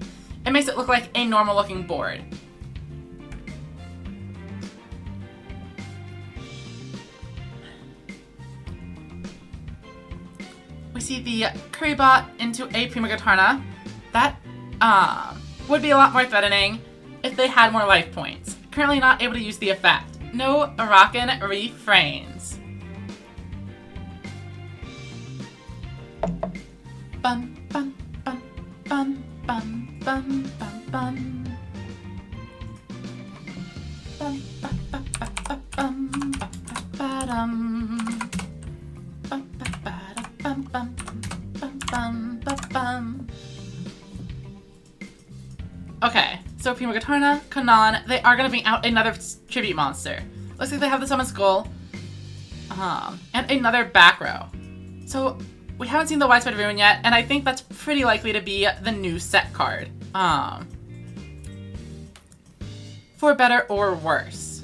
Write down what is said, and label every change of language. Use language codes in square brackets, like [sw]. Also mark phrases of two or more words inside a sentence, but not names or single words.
[en] It makes it look like a normal looking board. We see the Currybot into a Primogatarna. That would be a lot more threatening if they had more life points. Currently not able to use the effect. No Arakan refrains. Bum bum bum bum bum bum bum bum. Bum ba ba ba ba bum ba ba dum. Bum ba ba da bum bum bum bum ba bum. Okay, so Primogatarna, Kanan, they are going to bring out another tribute monster. Looks like they have the Summon Skull, and another back row. So we haven't seen the Widespread Ruin yet, and I think that's pretty likely to be the new set card. For better or worse.